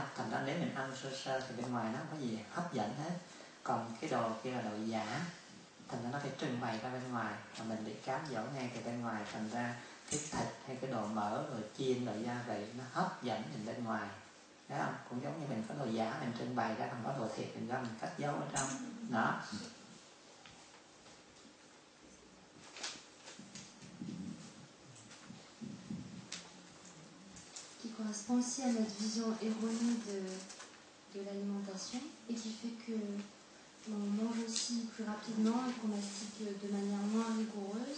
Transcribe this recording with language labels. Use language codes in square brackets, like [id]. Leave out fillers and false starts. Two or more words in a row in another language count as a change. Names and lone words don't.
[vi] Thành ra nếu mình ăn sơ sơ thì bên ngoài nó không có gì hấp dẫn hết, còn cái đồ kia là đồ giả, thành ra nó phải trưng bày ra bên ngoài và mình bị cám dỗ ngay từ bên ngoài, thành ra cái thịt hay cái đồ mỡ rồi chiên rồi gia vị nó hấp dẫn mình bên ngoài, thấy không? Cũng giống như mình có đồ giả mình trưng bày ra, còn có đồ thiệt mình ra mình cất giấu ở trong đó. [fr] Qui correspond aussi à notre vision erronée de l'alimentation et qui fait que on mange aussi plus rapidement et qu'on mastique de manière moins rigoureuse.